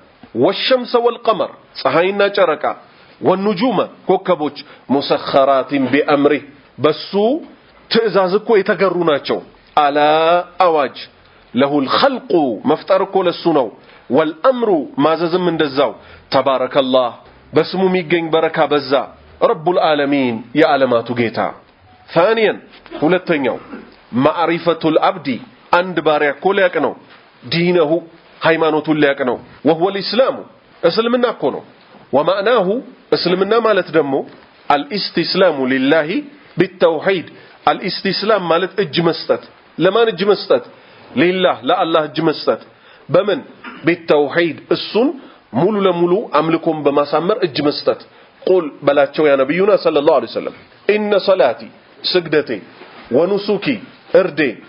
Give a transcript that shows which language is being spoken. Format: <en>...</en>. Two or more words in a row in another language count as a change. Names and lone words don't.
<ar>والشمس والقمر</ar> <am>ፀሐይና ጨረቃ ወንጁመ ኮከቦች</am> <ar>مسخرات بأمره</ar> <am>በሱ ትእዛዝ እኮ የተገሩ ናቸው። አላ አዋጅ</am> <ar>له الخلق</ar> <am>መፍጠር እኮ ለሱ ነው። ወልአምሩ ማዘዝም እንደዛው። ተባረከላህ በስሙ የሚገኝ በረካ በዛ።</am> <ar>رب العالمين</ar> <am>የዓለማቱ ጌታ። ثانيا ሁለተኛው</am> <ar>معرفة العبد</ar> <am>አንድ ባሪያ እኮ ሊያቅ ነው ዲነሁ ሃይማኖቱን ሊያቅ ነው።</am> <ar>وهو الاسلام</ar> <am>እስልምና እኮ ነው። ومعناه እስልምና ማለት ደግሞ</am> <ar>الاستسلام لله بالتوحيد الاستسلام</ar> <am>ማለት እጅ መስጠት። ለማን እጅ መስጠት? لله ለአላህ እጅ መስጠት። በምን? بالتوحيد እሱን ሙሉ ለሙሉ አምልኮን በማሳመር እጅ መስጠት። ቁል በላቸው ያ ነብዩና</am> <ar>صلى الله عليه وسلم إن صلاتي</ar> <am>ስግደቴ ወኑሱኪ እርዴ</am>